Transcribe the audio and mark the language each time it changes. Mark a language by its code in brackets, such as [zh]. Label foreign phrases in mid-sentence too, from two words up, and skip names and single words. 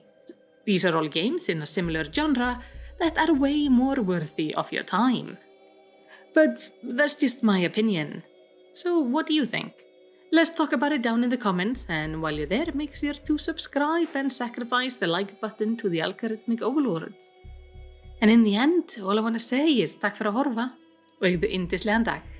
[en] These are all games in a similar genre that are way more worthy of your time. But that's just my opinion. So what do you think? Let's talk about it down in the comments, and while you're there, make sure to subscribe and sacrifice the like button to the algorithmic overlords. En in the end, all I want to say is [is] takk fyrir að horfa og eigðu yndislegan dag.